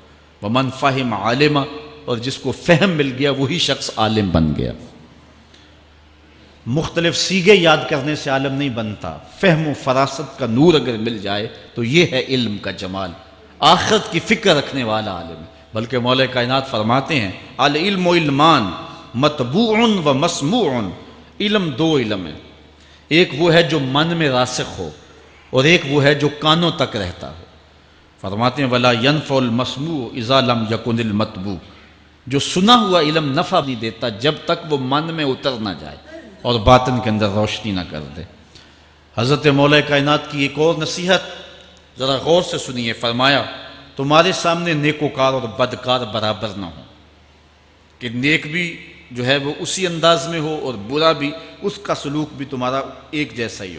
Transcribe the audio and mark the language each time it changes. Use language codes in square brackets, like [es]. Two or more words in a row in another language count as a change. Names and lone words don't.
[ar] ومن فہم عالمہ، [ur] اور جس کو فہم مل گیا وہی شخص عالم بن گیا۔ مختلف سیغے یاد کرنے سے عالم نہیں بنتا، فہم و فراست کا نور اگر مل جائے تو یہ ہے علم کا جمال، آخرت کی فکر رکھنے والا عالم ہے۔ بلکہ مولا کائنات فرماتے ہیں [ar] العلم و علمان مطبوع و مسموع، [ur] علم 2 علم ہے، ایک وہ ہے جو من میں راسخ ہو اور ایک وہ ہے جو کانوں تک رہتا ہو۔ فرماتے ہیں [ar] ولا ينفع المسموع اذا لم يكن المتبوع، [ur] جو سنا ہوا علم نفع نہیں دیتا جب تک وہ من میں اتر نہ جائے اور باطن کے اندر روشنی نہ کر دے۔ حضرت مولا کائنات کی ایک اور نصیحت ذرا غور سے سنیے، فرمایا تمہارے سامنے نیکوکار اور بدکار برابر نہ ہو، کہ نیک بھی جو ہے وہ اسی انداز میں ہو اور برا بھی، اس کا سلوک بھی تمہارا ایک جیسا ہی ہو۔